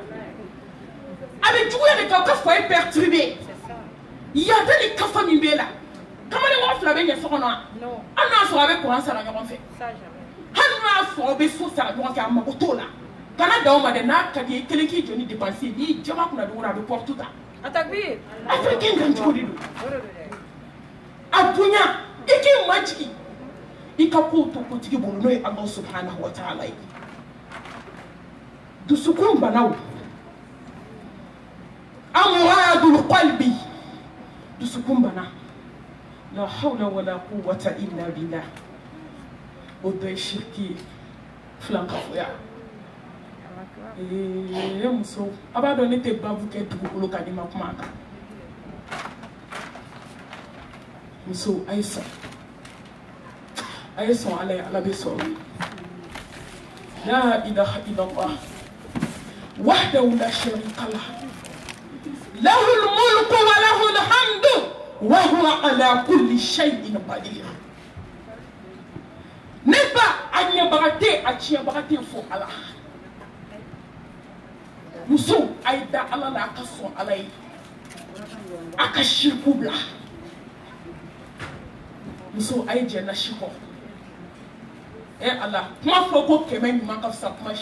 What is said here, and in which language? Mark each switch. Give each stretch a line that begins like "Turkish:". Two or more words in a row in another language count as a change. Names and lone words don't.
Bambara: a bɛ juguya de k'aw ka
French: foyer perturbé
Bambara: yada ni kafa min b'e la kamalen mɔgɔ fila bɛ ɲɛ so kɔnɔ wa hali n'a sɔrɔ a bɛ kuran sara ɲɔgɔn fɛ hali n'a sɔrɔ a bɛ so sara ɲɔgɔn fɛ a mago t'o la kana da o ma dɛ n'a ka di ye kelen k'i jɔ ni dépense ye n'i jama kunna dogo a bɛ porte ta afirikɛn dan cogo de don a bonya i k'i majigin i ka kow to kotigi bolo n'o ye
Arabic: الله سبحانه وتعالى
Bambara: ye dusukun banaw
Arabic: أمراض القلب
Bambara: dusukun bana
Arabic: لا حول ولا قوة إلا بالله
Bambara: o dɔ ye shiriki ye filankafoya muso a b'a dɔn ne tɛ babu kɛ dugukolo kan ni ma kuma a kan muso a ye sɔn ala ye ala bɛ sɔn
Arabic: لا إله إلا الله وحده لا شريك له له الملك وله الحمد وهو على كل شيء قدير
Bambara: ne ba a ɲɛbaga tɛ a tiɲɛbaga tɛ fo ala muso a ye da ala la a ka sɔn ala ye a ka shirku bila muso a ye jɛ nasi kɔ ala kuma fɔ ko kɛmɛ ɲuman ka fisa kuma